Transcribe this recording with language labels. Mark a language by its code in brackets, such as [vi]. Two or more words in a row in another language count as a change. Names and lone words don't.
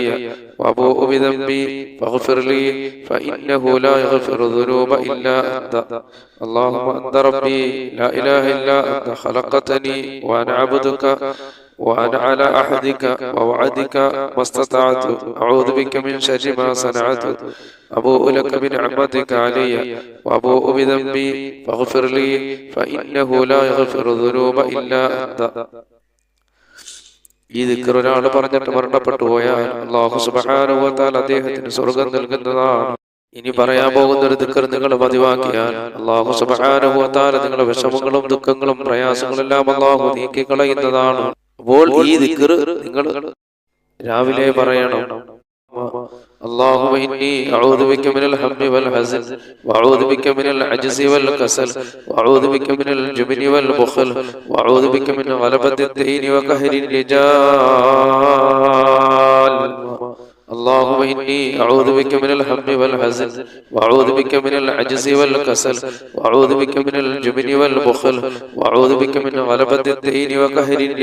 [ar] وأبوء بذنبي فاغفر لي فإنه لا يغفر الذنوب إلا أنت اللهم أنت ربي لا إله إلا أنت خلقتني وأنا عبدك وأنا على عهدك ووعدك ما استطعت أعوذ بك من شر ما صنعت أبوء لك بنعمتك علي وأبوء بذنبي فاغفر لي فإنه لا يغفر الذنوب إلا أنت. [ml] ഈ ദിക്ർ ഒരാൾ പറഞ്ഞിട്ട് മരണപ്പെട്ടു പോയാൽ [ar] الله سبحانه وتعالى [ml] അദ്ദേഹത്തിന് സ്വർഗ്ഗം നൽകുന്നതാണ്. ഇനി പറയാൻ പോകുന്ന ഒരു ദിക്ർ നിങ്ങൾ പതിവാക്കിയാൽ [ar] الله سبحانه وتعالى [ml] നിങ്ങളുടെ വിഷമങ്ങളും ദുഃഖങ്ങളും പ്രയാസങ്ങളും എല്ലാം അല്ലാഹു നീക്കി കളയുന്നതാണ്. അപ്പോൾ ഈ ദിക്ർ നിങ്ങൾ രാവിലെ പറയണം. [ar] اللهم إني أعوذ بك من الهم والحزن وأعوذ بك من العجز والكسل وأعوذ بك من الجبن والبخل وأعوذ بك من غلبة الدين وقهر الرجال اللهم إني أعوذ بك من الهم والحزن وأعوذ بك من العجز والكسل وأعوذ بك من الجبن والبخل وأعوذ بك من غلبة الدين وقهر